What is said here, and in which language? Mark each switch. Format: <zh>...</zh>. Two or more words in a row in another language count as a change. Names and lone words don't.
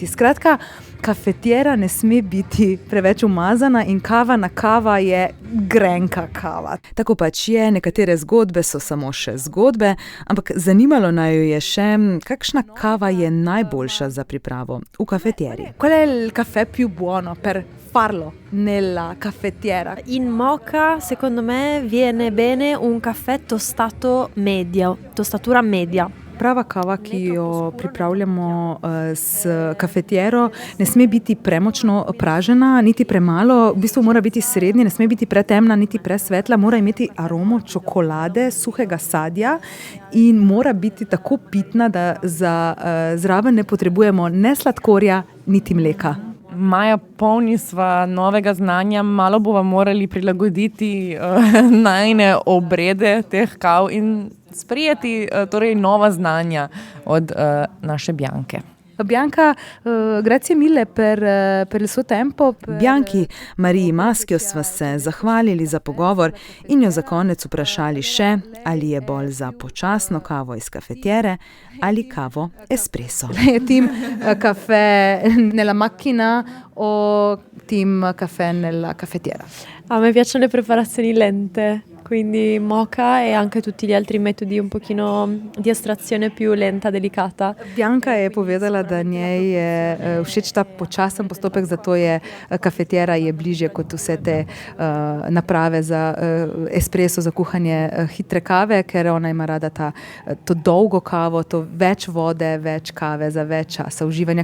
<sl>Skratka, kafetiera ne sme biti preveč umazana in kava je grenka kava. Tako pač je, nekatere zgodbe so samo še zgodbe, ampak zanimalo naj jo je še, kakšna kava je najboljša za pripravo v kafetieri.</sl> <it>Qual è il caffè più buono per farlo nella caffettiera? In moka, secondo me, viene bene un caffè tostatura media.</it> <sl>Prava kava, ki jo pripravljamo s kafetiero, ne sme biti premočno pražena, niti premalo, v bistvu mora biti srednja, ne sme biti pretemna, niti presvetla, mora imeti aromo čokolade, suhega sadja in mora biti tako pitna, da zraven ne potrebujemo ne sladkorja, niti mleka. Maja, polni sva novega znanja, malo bova morali prilagoditi najine obrede teh kav in sprejeti torej nova znanja od naše Bianche.</sl> <it>Bianca, grazie mille per il suo tempo.</it> <sl>Bianchi Mariji Maschio sva se zahvalili za pogovor in jo za konec vprašali še, ali je bolj za počasno kavo iz kafetiere ali kavo espresso.</sl> <it>Team caffè nella macchina o team caffè nella caffettiera? A me piacciono le preparazioni lente, quindi moka e anche tutti gli altri metodi un pochino di estrazione più lenta, delicata.</it> <sl>Bianca je povedala, da njej je všeč ta počasen postopek, zato je kafetiera je bližje kot vse te naprave za espresso, za kuhanje hitre kave, ker ona ima rada to dolgo kavo, to več vode, več kave za več časa uživanja.</sl>